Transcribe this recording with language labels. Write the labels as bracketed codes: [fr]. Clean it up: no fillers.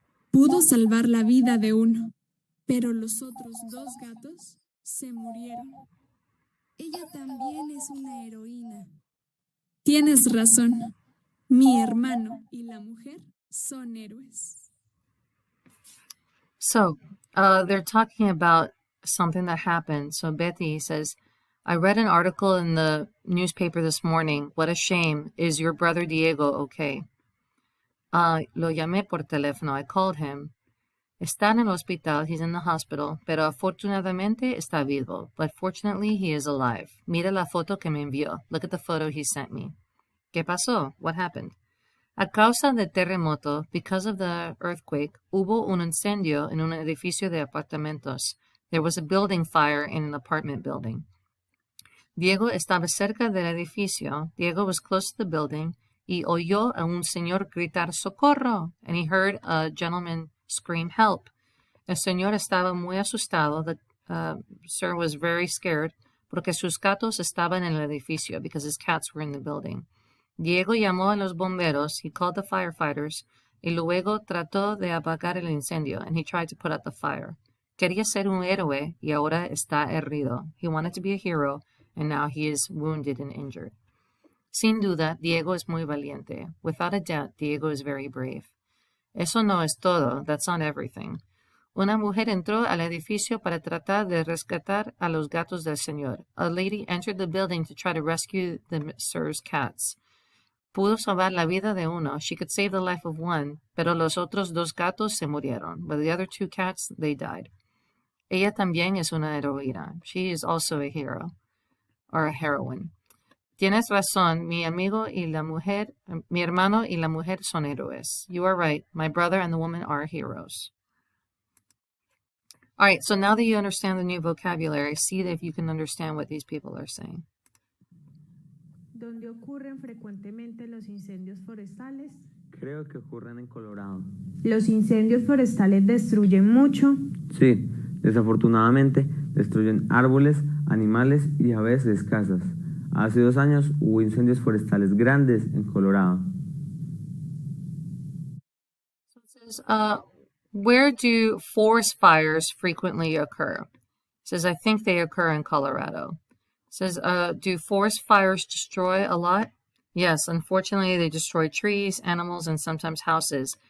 [es] Pudo salvar la vida de uno, pero los otros 2 gatos se murieron. Ella también es una heroína. Tienes razón. Mi hermano y la mujer son héroes. [en] So they're talking about something that happened. So Betty says, I read an article in the newspaper this morning. What a shame. Is your brother Diego okay? [es] Lo llamé por teléfono. [en] I called him. [es] Está en el hospital. [en] He's in the hospital. [es] Pero afortunadamente está vivo. [en] But fortunately, he is alive. [es] Mira la foto que me envió. [en] Look at the photo he sent me. [es] ¿Qué pasó? [en] What happened? [es] A causa del terremoto, [en] because of the earthquake, [es] hubo un incendio en un edificio de apartamentos. [en] There was a building fire in an apartment building. [es] Diego estaba cerca del edificio. [en] Diego was close to the building [es] y oyó a un señor gritar socorro, [en] and he heard a gentleman scream help. [es] El señor estaba muy asustado. [en] The sir was very scared [es] porque sus gatos estaban en el edificio [en] because his cats were in the building. [es] Diego llamó a los bomberos. [en] He called the firefighters [es] y luego trató de apagar el incendio, [en] and he tried to put out the fire. [es] Quería ser un héroe y ahora está herido. [en] He wanted to be a hero, and now he is wounded and injured. [es] Sin duda, Diego es muy valiente. [en] Without a doubt, Diego is very brave. [es] Eso no es todo. [en] That's not everything. [es] Una mujer entró al edificio para tratar de rescatar a los gatos del señor. [en] A lady entered the building to try to rescue the sir's cats. [es] Pudo salvar la vida de uno. [en] She could save the life of one, [es] pero los otros dos gatos se murieron. [en] But the other two cats, they died. [es] Ella también es una heroína. [en] She is also a hero, or a heroine. [es] Tienes razón, mi hermano y la mujer son héroes. [en] You are right. My brother and the woman are heroes. All right, so now that you understand the new vocabulary, see if you can understand what these people are saying. [es] ¿Dónde ocurren frecuentemente los incendios forestales? Creo que ocurren en Colorado. ¿Los incendios forestales destruyen mucho? Sí, desafortunadamente destruyen árboles, animales y a veces casas. Hace 2 años hubo incendios forestales grandes en Colorado. [en] So it says, where do forest fires frequently occur? It says, I think they occur in Colorado. It says, do forest fires destroy a lot? Yes, unfortunately, they destroy trees, animals, and sometimes houses.